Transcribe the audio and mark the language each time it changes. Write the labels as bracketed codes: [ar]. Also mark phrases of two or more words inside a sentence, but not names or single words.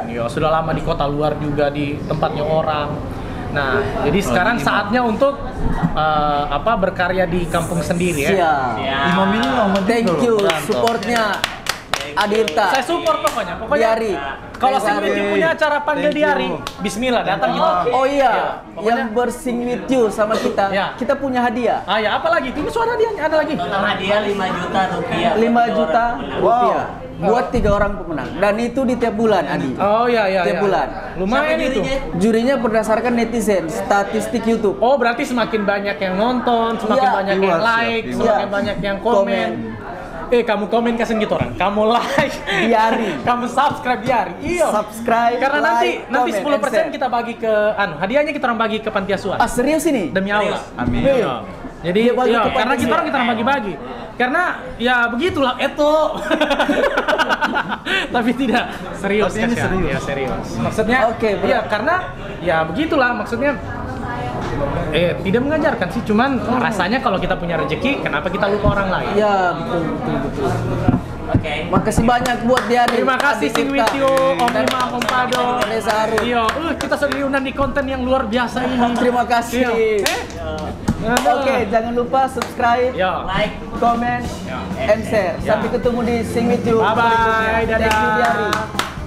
[id] Ya, sudah lama di kota luar juga di tempatnya orang. Nah, jadi sekarang saatnya untuk berkarya di kampung sendiri ya. Siap. Imam ini lama juga [en] Thank [id] loh, [en] you [id] perantau. supportnya Adirta. Saya support pokoknya. Diari. Kalau [en] Thank [id] Sing With You [en] you. [id] punya acara panggil [en] Thank you. [id] Diari, bismillah datang kita. Oh iya, Ya, pokoknya- yang bersing [en] with you [id] sama kita, Ya. kita punya hadiah. Ah ya, apa lagi? Ini suara dia ada lagi. Total hadiah 5 juta rupiah. 5 juta rupiah Wow. buat 3 orang pemenang. Dan itu di tiap bulan, Adi. Oh iya iya. Tiap iya. bulan. Lumayan Siapa itu. jurinya? Jurinya berdasarkan netizen, statistik YouTube. Oh, berarti semakin banyak yang nonton, semakin Iya. banyak yang Viewers ya, like, viewers. semakin Iya. banyak yang komen. Kamu komen kasih gitu orang. Kamu like. Diari. Kamu subscribe Diari. Iya. Subscribe, Karena like, nanti comment, 10% [en] and share. [id] kita bagi ke hadiahnya kita orang bagi ke panti asuhan. Ah, serius ini? Demi Allah. Amin. Iya. Jadi Dia bagi iya, ke karena panti kita orang asuhan. kita orang bagi-bagi. Karena ya begitulah itu. Tapi tidak serius. Tapi ini kasihan. serius. Ya, serius. Maksudnya Oke, bro. iya karena ya begitulah maksudnya tidak mengajarkan sih, cuman rasanya kalau kita punya rezeki, kenapa kita lupa orang lain? Ya, betul. Oke. Makasih banyak buat Diari. Terima kasih Sing With You, Om Imam, Om Pado. Reza Harun. Iya, kita sudah diundang di konten yang luar biasa ini. Terima kasih. Iya. Oke, jangan lupa subscribe, Yo. Like. [en] comment, and share. [id] Sampai ketemu di Sing With You [en] Bye bye. berikutnya. Thank you, Diari. [id] Dadah.